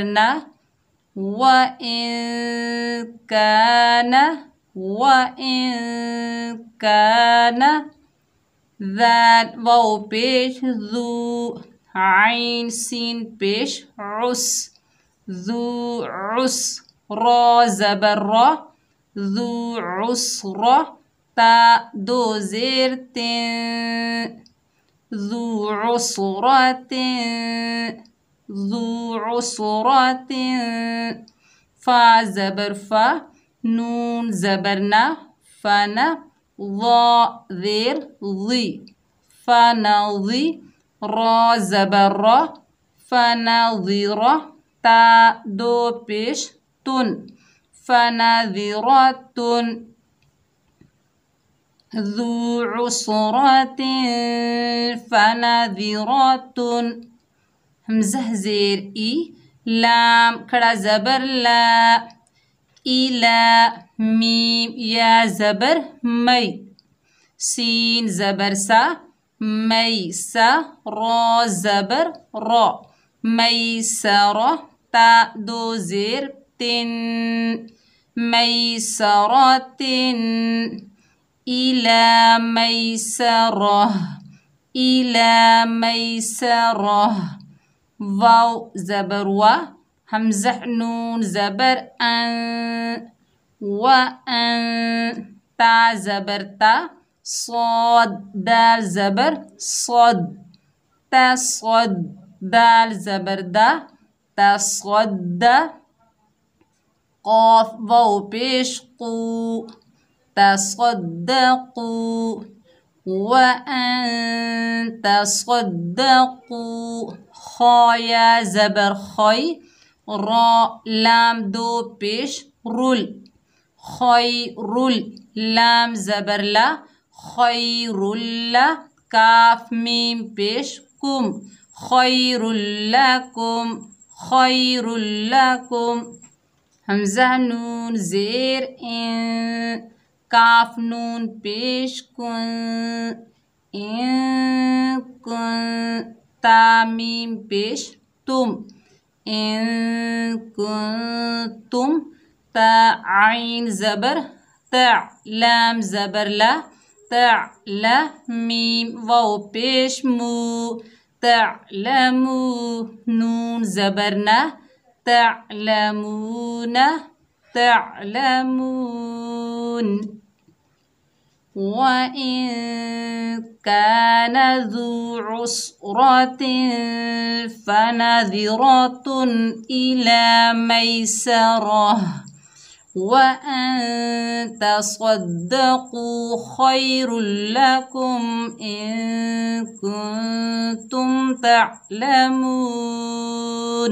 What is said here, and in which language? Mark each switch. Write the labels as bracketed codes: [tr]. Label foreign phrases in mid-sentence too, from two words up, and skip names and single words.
[ur] نا، [ar] وَإِن کان، وَإِن کان، [ur] ذال واو پیش ذو، عین سین پیش [ar] عس، ذو عس، [ur] را زبر را، ذو عسرہ، تا دو زیر تن، [ar] ذو عسرۃ، ذو عسرۃ، [ur] فا زبر فا، نون زبر نا، فنا، ضا زیر ضی، فنضی، را زبر را، فنظرہ، تا دو پیش تن، فنظرۃ، [ar] ذو عسرۃ، فنظرۃ، [ur] حمزہ زیر ای، لام کھڑا زبر لا، الا، میم یا زبر می، سین زبر سا، می سا، را زبر را، میسرہ، تا دو زیر تن، میسرۃ، [ar] الی میسرہ، الی میسرہ، [ur] واو زبر وا، حمزہ نون زبر ان، [ar] وَأَن، [ur] تا زبر تا، صاد دال زبر صد، تصد، دال زبر دا، تصد، قاف واو پیش قو، تصدقوا، [ar] وَأَن تصدقوا، [ur] خا یا زبر خی، را لام دو پیش رل، خیر، لام زبر لا، خیر لا، کاف میم پیش کم، [ar] خیر لکم، خیر لکم، [ur] حمزہ نون زیر ان، کاف نون پیش کن، ان کن، تا میم پیش تم، [ar] ان کنتم، [ur] تا عین زبر تا، لام زبر لا، تعلا، میم واو پیش مو، تعلمو، نون زبر نا، [ar] تعلمون، تعلمون، وَإِن كَانَ ذُو عُسْرَةٍ فَنَظِرَةٌ إِلَى مَيْسَرَةٍ، وَأَن تَصَدَّقُوا خَيْرٌ لَكُمْ إِن كُنتُمْ تَعْلَمُونَ۔